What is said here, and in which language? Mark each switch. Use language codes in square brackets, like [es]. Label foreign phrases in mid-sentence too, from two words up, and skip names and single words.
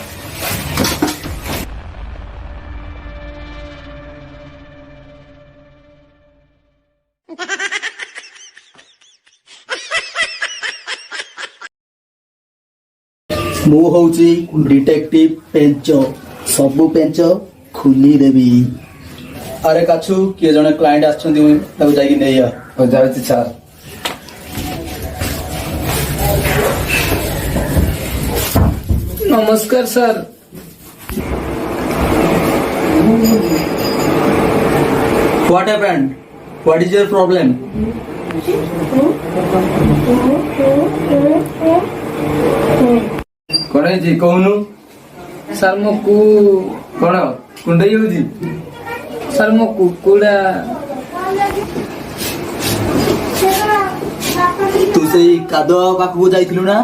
[or] ମୁଁ ହଉଛି ଡିଟେକ୍ଟିଭ ପେଞ୍ଚ, ସବୁ ପେଞ୍ଚ ଖୋଲିଦେବି। ଆରେ କାଛୁ କିଏ ଜଣେ କ୍ଲାଏଣ୍ଟ ଆସିଛନ୍ତି, ତାକୁ ଯାଇକି ନେଇ ଆ। ଯାଉଛି ସାର୍। ନମସ୍କାର ସାର୍। [en] What happened? What is your problem? [or] କଣ ହେଇଛି କହୁନୁ? ସାର୍ ମୋ କଣ କୁଣ୍ଡେଇ ହଉଛି? ସାର୍ ମୋ କୁକୁଡ଼ା ତୁ ସେଇ କାଦୁଆ ପାଖକୁ ଯାଇଥିଲୁ ନା?